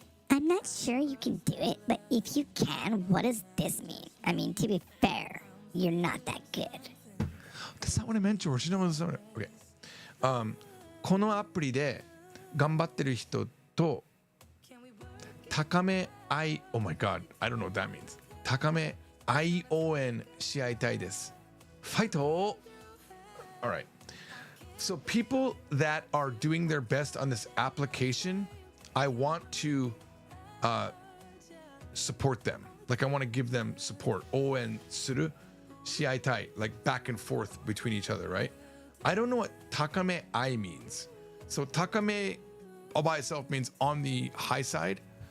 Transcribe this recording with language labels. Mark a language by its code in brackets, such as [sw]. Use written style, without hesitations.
[en] I'm not sure you can do it, but if you can, what does this mean? I mean, to be fair, you're not that good. That's not what I meant, George. You know what I'm okay. [ja] このアプリで頑張ってる人と高め愛 [en] Oh my god, I don't know what that means. [ja] 高め愛応援し合いたいです。ファイト [en] Alright. So people that are doing their best on this application, I want to support them. Like I want to give them support. [ja] 応援する shiaitai, [en] like back and forth between each other, right? I don't know what takame ai means. So takame all by itself means on the high side.